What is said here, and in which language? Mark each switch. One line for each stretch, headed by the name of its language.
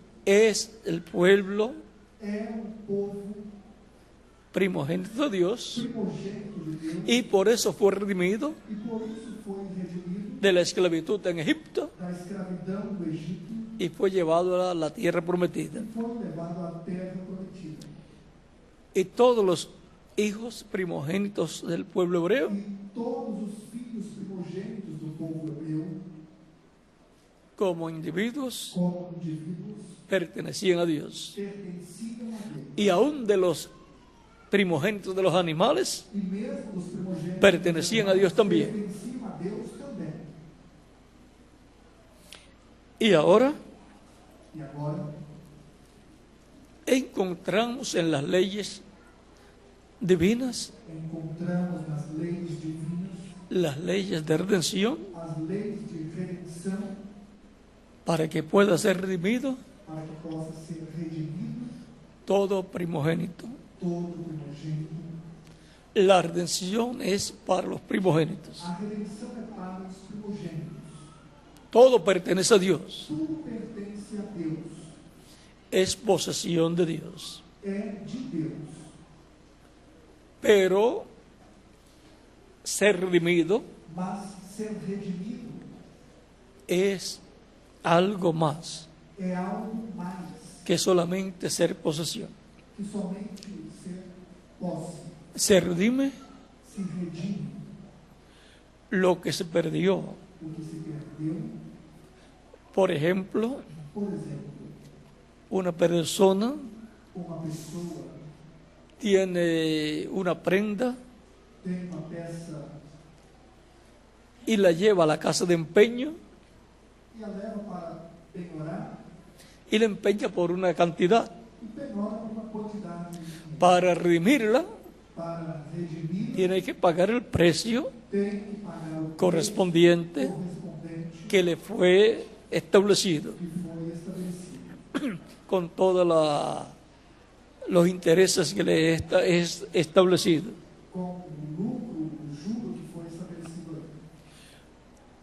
Spanish: es el pueblo
Portuguese: é povo
Spanish: primogénito de Dios,
Portuguese: primogênito de Deus,
Spanish: y por eso fue redimido
Portuguese: e por isso foi redimido
Spanish: de la esclavitud en Egipto
Portuguese: da escravidão do Egito
Spanish: y fue llevado a la tierra prometida.
Portuguese: e foi levado à terra prometida.
Spanish: Y todos los hijos primogénitos del pueblo hebreo,
Portuguese: E todos os filhos primogênitos do povo hebreu,
Spanish: como individuos,
Portuguese: como indivíduos,
Spanish: pertenecían a Dios.
Portuguese: pertenciam a Deus.
Spanish: Y aún de los primogénitos de los animales,
Portuguese: E mesmo os primogênitos
Spanish: pertenecían a Dios también.
Portuguese: pertenciam a Deus também.
Spanish: Y ahora
Portuguese: E agora,
Spanish: encontramos en las leyes divinas
Portuguese: encontramos nas leis divinas
Spanish: las leyes de redención
Portuguese: as leis de redenção
Spanish: para que pueda ser redimido
Portuguese: para que possa ser redimido
Spanish: todo primogénito.
Portuguese: todo primogênito.
Spanish: La redención es para los primogénitos.
Portuguese: A redenção é para os primogênitos.
Spanish: Todo pertenece a Dios.
Portuguese: Tudo pertence a Deus.
Spanish: Es posesión de Dios.
Portuguese: É de Deus.
Spanish: Pero ser redimido
Portuguese: Mas ser redimido
Spanish: es algo más
Portuguese: é algo mais
Spanish: que solamente ser posesión.
Portuguese: que somente ser posse.
Spanish: Se redime
Portuguese: Se redime
Spanish: lo que se perdió.
Portuguese: o que se perdeu.
Spanish: Por ejemplo,
Portuguese: Por exemplo,
Spanish: una persona
Portuguese: uma pessoa
Spanish: tiene una prenda
Portuguese: tem uma peça
Spanish: y la lleva a la casa de empeño
Portuguese: e a leva para penhorar
Spanish: y la empeña por una cantidad.
Portuguese: e penhora por uma quantidade de dinheiro.
Spanish: Para redimirla,
Portuguese: Para redimir,
Spanish: tiene que pagar el precio
Portuguese: tem que pagar o
Spanish: correspondiente
Portuguese: preço correspondente
Spanish: que le fue establecido,
Portuguese: que foi estabelecido,
Spanish: con todos los intereses que le es establecido.
Portuguese: com o lucro, o juro que foi estabelecido ali.